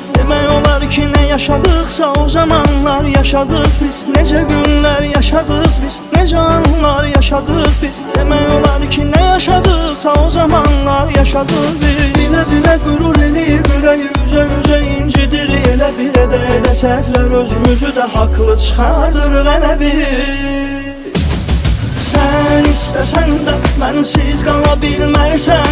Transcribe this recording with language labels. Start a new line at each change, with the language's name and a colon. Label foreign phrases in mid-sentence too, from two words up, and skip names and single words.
Azerbaijani: Demək olar ki ne yaşadıksa o zamanlar yaşadık biz. Nece günler yaşadık biz, nece anlar yaşadık biz. Demək olar ki ne yaşadıksa o zamanlar yaşadık biz. Bilə bilə qürur eləyib ürəyi üzə üzə incidir. Elə bilə də səhvlər özümüzü də haqlı çıxardırıq elə bir.
Turkish: Sen istesen de bensiz
Azerbaijani: qala bilmərsən.